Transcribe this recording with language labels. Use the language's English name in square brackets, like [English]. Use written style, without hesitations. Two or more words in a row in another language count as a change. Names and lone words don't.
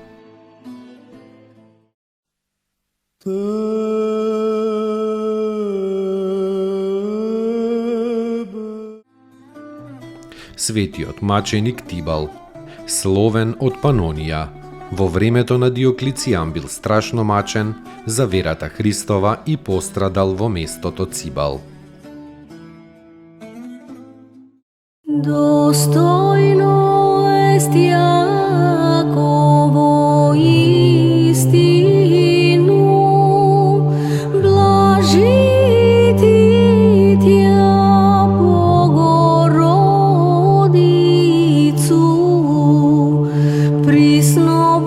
[Macedonian] Светиот маченик Тибал, словен од Панонија, во времето на Диоклецијан бил страшно мачен за верата Христова и пострадал во местото Цибал. [Church Slavic] Достойно ест Јаково истину, блажити тя Богородицу, присно